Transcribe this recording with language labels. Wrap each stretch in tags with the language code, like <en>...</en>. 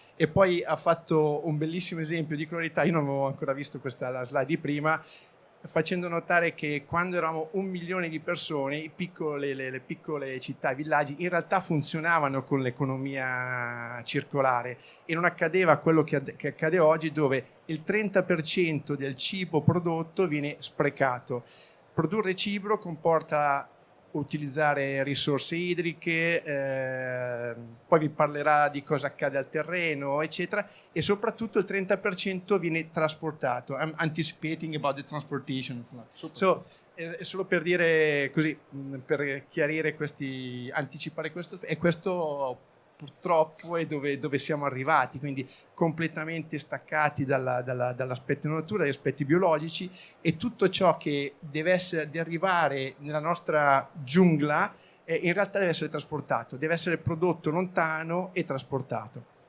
<it>E poi ha fatto un bellissimo esempio di verità, io non avevo ancora visto la slide di prima, facendo notare che quando eravamo 1 milione di persone, le piccole città, i villaggi, in realtà funzionavano con l'economia circolare e non accadeva quello che accade oggi, dove il 30% del cibo prodotto viene sprecato. Produrre cibo comporta utilizzare risorse idriche, poi vi parlerà di cosa accade al terreno, eccetera, e soprattutto il 30% viene trasportato.</it> <en>I'm anticipating about the transportation.</en> <it>So, è solo per dire così, per chiarire anticipare questo, e questo purtroppo è dove siamo arrivati, quindi completamente staccati dall'aspetto della natura, dagli aspetti biologici, e tutto ciò che deve arrivare nella nostra giungla in realtà deve essere trasportato, deve essere prodotto lontano e trasportato.</it>